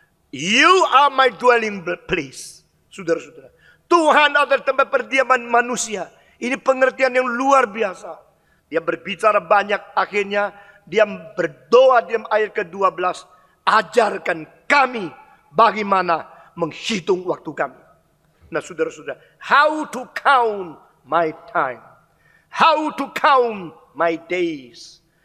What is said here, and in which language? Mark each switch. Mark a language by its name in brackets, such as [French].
[English] You are my dwelling place. [Indonesian] Saudara-saudara, Tuhan adalah tempat perdiaman manusia. Ini pengertian yang luar biasa. Dia berbicara banyak, akhirnya dia berdoa di ayat ke-12. Ajarkan kami bagaimana menghitung waktu kami. Nah saudara-saudara, [English] how to count my time, how to count my days.